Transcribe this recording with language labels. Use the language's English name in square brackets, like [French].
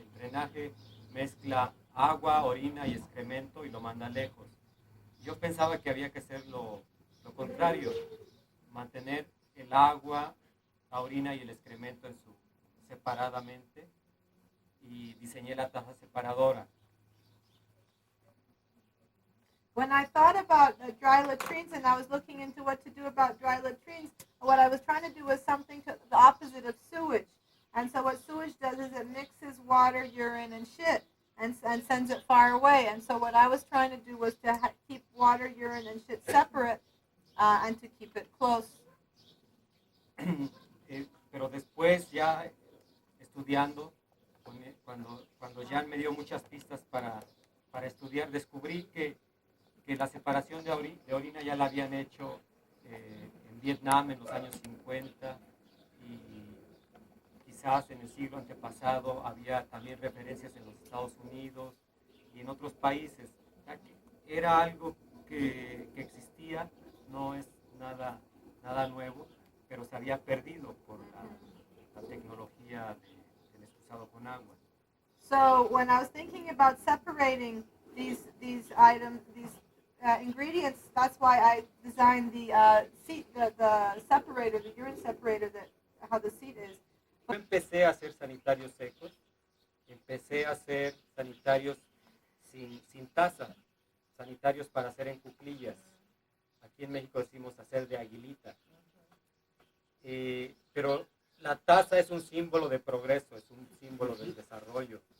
[Spanish] El drenaje mezcla agua, orina y excremento y lo manda lejos. Yo pensaba que había que hacer lo contrario, mantener el agua, la orina y el excremento separadamente, y diseñé la taza separadora. [English] When I thought about dry latrines and I was looking into what to do about dry latrines, what I was trying to do was something to the opposite of sewage. And so what sewage does is it mixes water, urine, and shit and sends it far away. And so what I was trying to do was to keep water, urine, and shit separate and to keep it close. [Spanish] Pero después ya estudiando, cuando Jan me dio muchas pistas para estudiar, descubrí que la separación de orina ya la habían hecho en Vietnam en los años 50 y quizás en el siglo antepasado había también referencias en los Estados Unidos y en otros países. Era algo que existía, no es nada nuevo, pero se había perdido por la tecnología del excusado con agua. [English] So when I was thinking about separating these items, these ingredients, that's why I designed the separator, the urine separator, how the seat is. [Spanish] Yo empecé a hacer sanitarios secos, empecé a hacer sanitarios sin taza, sanitarios para hacer en cuclillas. Aquí en México decimos hacer de aguilita. Pero la taza es un símbolo de progreso, es un símbolo del desarrollo.